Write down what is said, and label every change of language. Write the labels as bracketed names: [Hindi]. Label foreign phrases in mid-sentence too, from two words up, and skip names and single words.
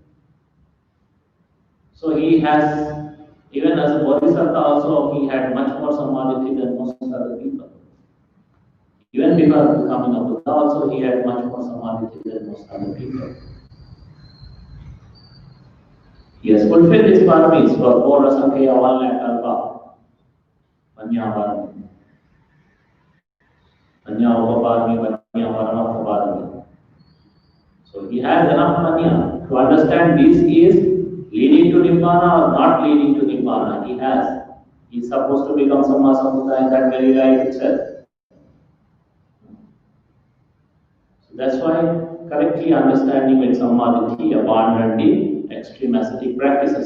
[English] So he has, even as a bodhisattva also, he had much more samadhi than most other people. Even before becoming a Buddha also, he had much more samadhi than most other people. He has fulfilled his paramis for 4 asankhya, 1 lakh kalpa, [Pali] panya parami. Panya upaparami, panya paramata parami. [English] So he has enough manya to understand this is leading to nibbana or not leading to nibbana. He has. He is supposed to become [Pali] Samma Sambuddha [English] in that very life itself. So that's why correctly understanding with samadhi, abandoned the extreme ascetic practices.